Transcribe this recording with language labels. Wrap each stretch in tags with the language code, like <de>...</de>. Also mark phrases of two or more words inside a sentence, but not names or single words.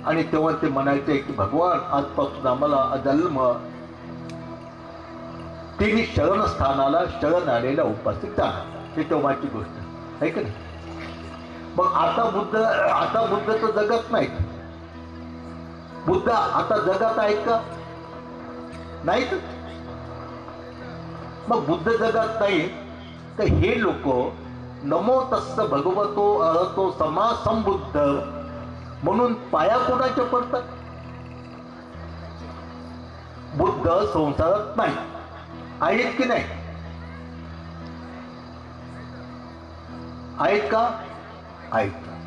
<mr>आणि तेव्हा ते म्हणायचे की भगवान आजपासून आम्हाला जन्म तिने शरणस्थानाला शरण आलेला उपासिक जाणार, हे तेव्हाची गोष्ट आहे का नाही. मग आता बुद्ध तर जगत नाहीत. बुद्ध आता जगात आहेत का? नाहीत. मग बुद्ध जगात नाही तर हे लोक</mr> <pi>नमो तस्स भगवतो अरहतो समा संबुद्ध</pi> <mr>म्हणून पाया कोणाच्या पडतात? बुद्ध संसारात नाही आहेत की नाही? आहेत का? आहेत.</mr>